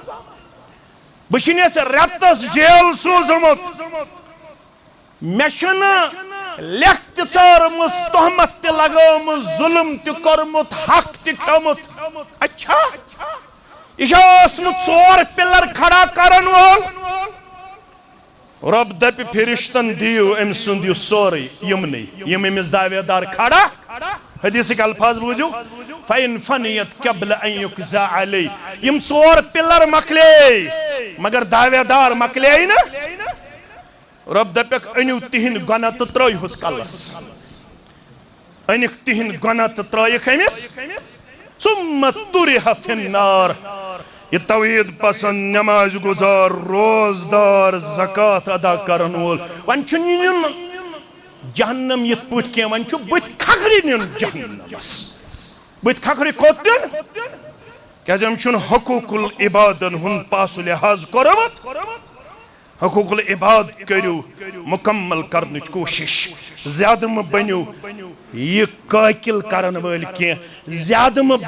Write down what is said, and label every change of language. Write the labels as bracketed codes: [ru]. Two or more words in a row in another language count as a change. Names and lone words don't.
[ks] بہٕ چھُنس رٮ۪تس جیل سوٗزمُت مےٚ چھُنہٕ لیکھ تہِ ژٲرمٕژ تہمت تہِ لگٲومٕژ ظُلم تہِ کوٚرمُت حق تہِ کھیوٚمُت اچھا یہِ چھا اوسمُت ژور پِلر کھڑا کرن وول رۄب دپہِ فرشتن دِیِو أمۍ سُنٛد یہِ سورُے یِمنٕے یِم أمِس داویدار کھڑا حدیثٕکۍ الفاظ بوٗزِو [ar] فَإِن فَنِیَت قبل أن یُقضى علیہ [ks] یِم ژور پِلر مۄکلے مگر داویدار مۄکلے نہٕ رب دپیک أنِو تِہنٛدۍ گۄناہ تہٕ ترٲیہوس کلس أنِکھ تِہنٛدۍ گۄناہ تہٕ ترٲیِکھ أمِس [ar] ثُمَّ طُرِحَ فِي النار [ks] یہ توحید پسند نماز گزار روزدار زکات ادا کرن وول وۄنۍ چھُنہٕ یُن جہنم یِتھ پٲٹھۍ کینٛہہ وۄنۍ چھُ بٕتھِ کھکھرِ نیُن جہنمس بٕتھِ کھکھرِ کوٚت نیُن کیازِ أمۍ چھُنہٕ حقوٗق العبادن ہُنٛد پاس و لحاظ کوٚرمُت حقوق العباد کٔرِو مکمل کرنٕچ کوٗشش زیادٕ مہٕ بٔنِو یہِ قٲکِل کرن وٲلۍ کینٛہہ زیادٕ مہٕ